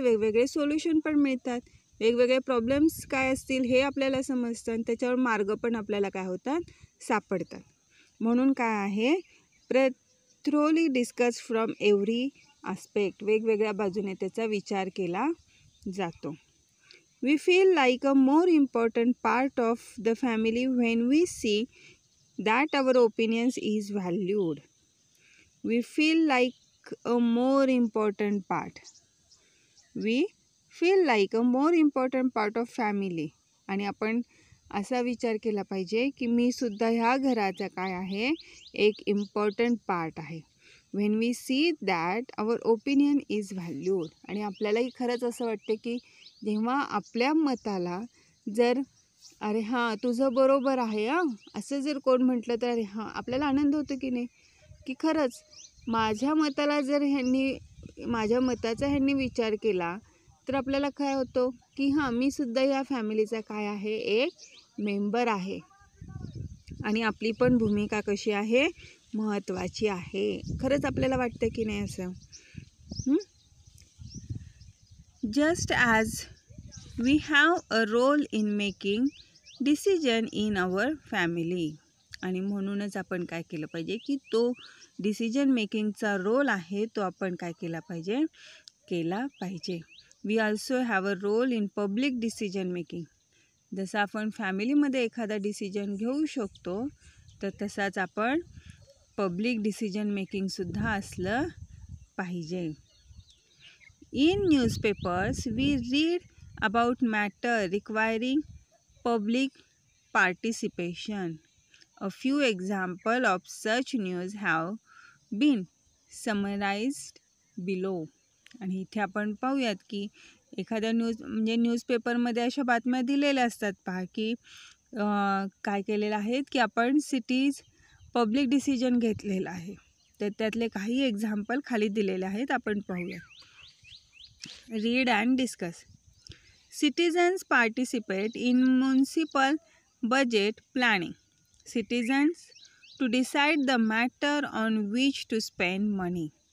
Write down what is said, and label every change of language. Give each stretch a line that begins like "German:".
Marathi: वेगवेगळे सोल्युशन पण मिळतात. वेगवेगळे प्रॉब्लेम्स काय असतील हे आपल्याला समजतं आणि त्याच्यावर मार्ग पण आपल्याला काय होतात? सापडतात. म्हणून काय आहे?
English: thoroughly discuss from every aspect,
Marathi: वेगवेगळ्या बाजूने त्याचा विचार केला जातो.
English: We feel like a more important part of the family when we see that our opinions is valued. We feel like a more important part. We feel like a more important part of family.
Marathi: आणि आपण असा विचार केला पाहिजे की मी सुद्धा ह्या घराचा काय आहे? एक इम्पॉर्टंट पार्ट आहे.
English: When we see that our opinion is valued.
Marathi: आणि आपल्यालाही खरंच असं वाटते की जेव्हा आपल्या मताला जर अरे हां तुझं बरोबर आहे हां असं जर कोण म्हटलं तर अरे हां आपल्याला आनंद होतो की नाही? की खरंच माझ्या मताला जर माझ्या मताचा ह्यांनी विचार केला तर आपल्याला काय होतं की हां मी सुद्धा या फॅमिलीचा काय आहे? एक मेंबर आहे आणि आपली पण भूमिका कशी आहे? महत्त्वाची आहे. खरंच आपल्याला वाटतं की नाही असं?
English: Just as we have a role in making decision in our family.
Marathi: आणि म्हणूनच आपण काय केलं पाहिजे की तो डिसिजन मेकिंगचा रोल आहे तो आपण काय केला पाहिजे? केला पाहिजे.
English: We also have a role in public decision making.
Marathi: जसं आपण फॅमिलीमध्ये एखादा डिसिजन घेऊ शकतो तर तसाच आपण पब्लिक डिसिजन मेकिंगसुद्धा असलं पाहिजे.
English: In newspapers we read about matter requiring public participation. A few examples of such news have been summarized below.
Marathi: आणि इथे आपण पाहूयात की एखाद्या न्यूजपेपरमध्ये अशा बातम्या दिलेल्या असतात पहा की काय केलेलं आहे की आपण सिटीज पब्लिक डिसिजन घेतलेला आहे. तर त्यातले काही एक्झाम्पल खाली दिलेले आहेत, आपण पाहूया.
English: Read and discuss. Citizens participate in municipal budget planning. Citizens to decide the matter on which to spend money.